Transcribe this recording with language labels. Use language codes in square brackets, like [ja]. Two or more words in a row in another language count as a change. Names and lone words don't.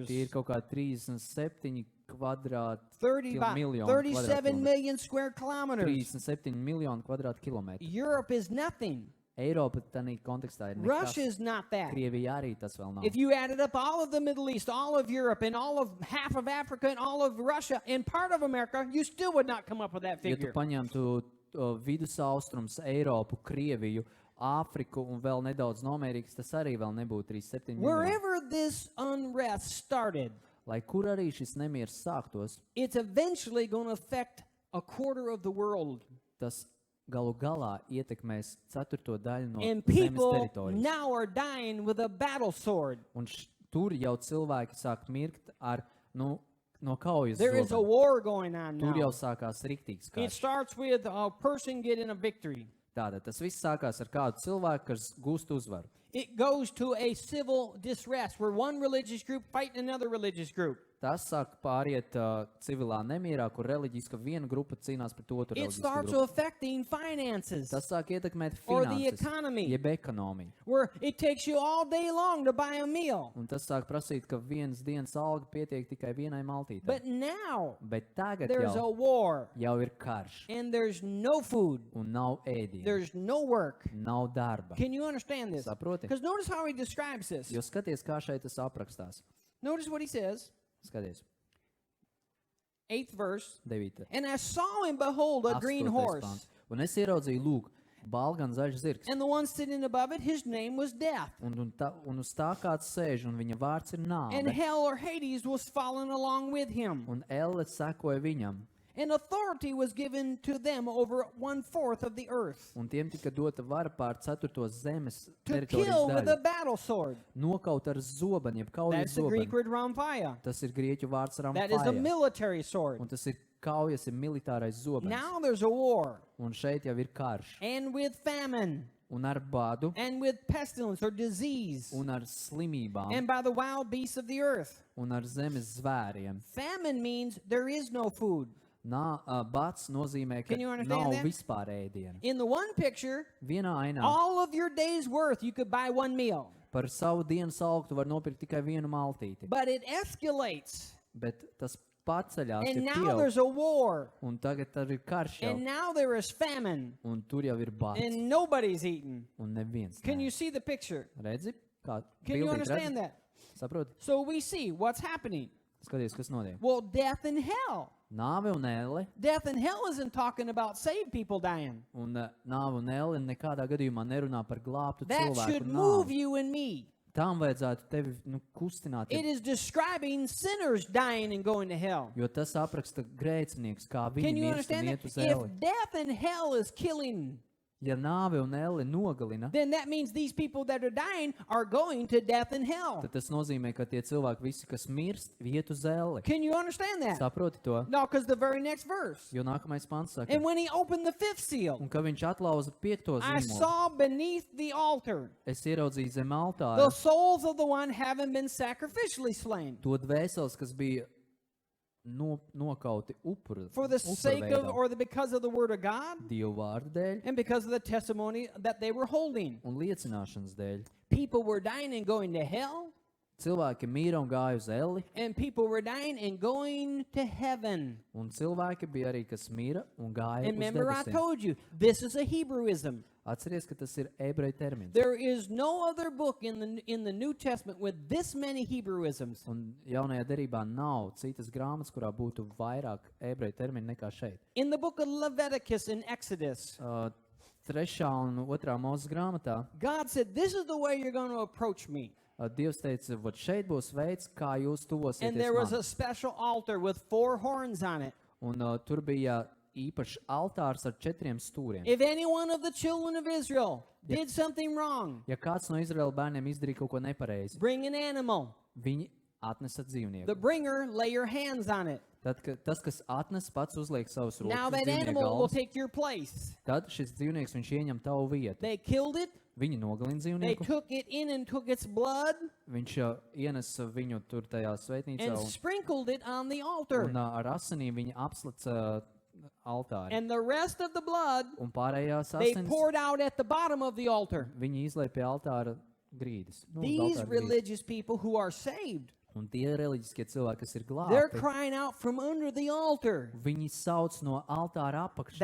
[lv] Tie ir kaut kā 37 37 kvadrātkilometri. [en] million square kilometers. [lv] 37 miljonu kvadrātkilometru. [en] Europe is nothing. [lv] Eiropa tādā kontekstā ir Russia nekas. [en] is not that. [lv] Krievija arī tas vēl nav. [en] If you added up all of the Middle East, all of Europe, and all of half of Africa, and all of Russia, and part of America, you still would not come up with that [lv] Ja tu [en] figure. [lv] paņemtu vidusaustrums, Eiropu, Krieviju, Āfriku un vēl nedaudz no Amerikas, tas arī vēl nebūtu 37 miljoni. [en] Wherever this unrest started, [lv] Lai kur arī šis nemieris sāktos, [en] it's eventually going to affect 1/4 of the world. [lv] tas galu galā ietekmēs 4. daļu no [en] And [lv] zemes [en] people [lv] teritorijas. [en] now are dying with a battle sword. [lv] Un tur jau cilvēki sāk mirkt ar, no kaujas [en] There is a [lv] zobenu. [en] war going on [lv] Tur jau [en] now. [lv] sākās riktīgs [en] It [lv] karš. [en] starts with a person getting a victory. [lv] Tātad tas viss sākās ar kādu cilvēku, kas gūst uzvaru. [en] It goes to a civil disrest where one religious group fighting another religious group. [lv] Tas sāk pāriet civilā nemierā, kur reliģiska viena grupa cīnās pret otru [en] It [lv] reliģisku [en] starts [lv] grupu. [en] affecting finances [lv] Tas sāk ietekmēt [en] or the [lv] finanses, [en] economy, [lv] jeb ekonomiju. [en] where it takes you all day long to buy a meal. [lv] Un tas sāk prasīt, ka vienas dienas alga pietiek tikai vienai maltītei. [en] But now [lv] Bet tagad [en] there's a [lv] jau [en] war [lv] ir karš, [en] and there's no food, [lv] un nav ēdienu, [en] there's no work. [lv] nav darba. [en] Can you understand this? [lv] Saproti? [en] Because notice how he describes this. [lv] Jo skaties, kā šeit tas aprakstās. [en] Notice what he says. [lv] Skaties, [en] 8th verse. [lv] 9. [en] And I saw and behold a green horse, [lv] pāns. Un es ieraudzīju, lūk, balgan zaļš zirgs. [en] and the one sitting above it, his name was Death. [lv] Un uz tā kāds sēž, un viņa vārds ir [en] And [lv] nāve. [en] hell or Hades was fallen along with him. [lv] Un Elle sekoja viņam. [en] And authority was given to them over 1/4 of the earth [lv] Un tiem tika dota vara pār 4. zemes [en] to [lv] teritorijas [en] kill with a [lv] daļu. [en] battle sword. [lv] Nokaut ar zobenu, jeb kaujas [en] That's the Greek [lv] zobenu. [en] word Ramphia. [lv] Tas ir grieķu vārds [en] That is a [lv] ramphāja. [en] military sword. [lv] Un tas ir kaujas, ir militārais zobens. [en] Now there's a war, [lv] Un šeit jau ir karš. [en] and with famine, [lv] Un ar bādu, [en] and with pestilence or disease, [lv] un ar slimībām, [en] and by the wild beasts of the earth. [lv] un ar zemes zvēriem. [en] Famine means there is no food. [lv] Bats nozīmē, ka [en] Can you understand [lv] nav [en] that? [lv] vispār ēdienu. [en] In the one picture, [lv] Vienā ainā [en] all of your day's worth, you could buy one meal. [lv] par savu dienas algu tu var nopirkt tikai vienu maltīti. [en] But it escalates, [lv] Bet tas paceļās, [en] and [lv] ir [en] now [lv] pieaug, [en] there's a war, [lv] un tagad tur ir karš jau, [en] and now there is famine, [lv] un tur jau ir bats, [en] and nobody's eating. [lv] un neviens [en] Can [lv] neēd. [en] you see the picture? [lv] Redzi? Kā [en] Can you [lv] bildīt, [en] understand [lv] redzi? [en] that? [lv] Saproti? [en] So we see what's happening. [lv] Skaties, kas notiek. [en] Well, death and hell. [lv] Nāve un Elle, [en] Death and hell isn't talking about saved people dying. [lv] un nāve un Elle nekādā gadījumā nerunā par glābtu [en] That [lv] cilvēku [en] should move [lv] nāvi. [en] you and me. [lv] Tām vajadzētu tevi kustināt, [en] It is describing sinners dying and going to hell. [lv] jo tas apraksta grēcinieks, kā [en] Can [lv] viņi [en] you [lv] mirst un [en] understand [lv] iet [en] that? [lv] uz Elle. [en] If death and hell is killing, [lv] Ja nāve un Elle nogalina, [en] then that means these people that are dying are going to death and hell. [lv] tad tas nozīmē, ka tie cilvēki visi, kas mirst, iet uz Elle. [en] Can you understand that? [lv] Saproti to? [en] No, because the very next verse. [lv] Jo nākamais pants saka, [en] And when he opened the 5th seal, [lv] un ka viņš atlauza 5. [en] I [lv] zīmolu, [en] saw beneath the altar [lv] es ieraudzīju zem [en] the [lv] altāra [en] souls of the one having been sacrificially slain [lv] to dvēseles, kas bija nokauti upuru, [en] for the sake of [lv] veidā. [en] or because of the word of God [lv] Dievu vārdu dēļ [en] and because of the testimony that they were holding. [lv] un liecināšanas dēļ. [en] People were dying and going to hell, [lv] Cilvēki mīra un gāja uz elli, [en] and people were dying and going to heaven. [lv] un cilvēki bija arī, kas mīra un gāja [en] And [lv] uz [en] remember, I [lv] debesīm. [en] told you, this is a Hebrewism. [lv] Atceries, ka tas ir ebreju termins. [en] There is no other book in the New Testament with this many Hebrewisms. [lv] Un jaunajā derībā nav citas grāmatas, kurā būtu vairāk ebreju terminu nekā šeit. [en] In the book of Leviticus and Exodus, [lv] 3. un 2. Mūzes grāmatā [en] God said, this is the way you're going to approach me. [lv] Dievs teica, vot šeit būs veids, kā jūs [en] And there was [lv] tuvosieties man. [en] a special altar with 4 horns on it. [lv] Un tur bija īpašs altārs ar 4 stūriem. [en] If any one of the children of Israel Yep. did something wrong, [lv] Ja kāds no Izraēla bērniem izdarīja kaut ko nepareizi, [en] bring an animal. [lv] viņi atnesa [en] The [lv] dzīvnieku. [en] bringer, lay your hands on it. [lv] Tad, tas, kas atnes, pats uzliek savus [en] Now [lv] rokas uz [en] that [lv] dzīvnieku [en] animal will [lv] galvas, [en] take your place. [lv] tad šis dzīvnieks viņš ieņem tavu vietu. [en] They killed it. [lv] Viņi nogalina [en] They [lv] dzīvnieku, [en] took it in and took its blood [lv] viņš ienesa viņu tur tajā svētnīcā [en] and sprinkled it on the altar. [lv] un ar asinīm viņi apslaca altāri. [en] And the rest of the blood [lv] Un pārējās [en] they [lv] asinis [en] poured out at the bottom of the altar. [lv] viņi izlēja pie altāra grīdas. Nu, uz [en] These [lv] altāra grīdas. [en] religious people who are saved, [lv] Un tie reliģiskie cilvēki, kas ir [en] they're [lv] glābti, [en] crying out from under the altar. [lv] viņi sauc no altāra apakšas.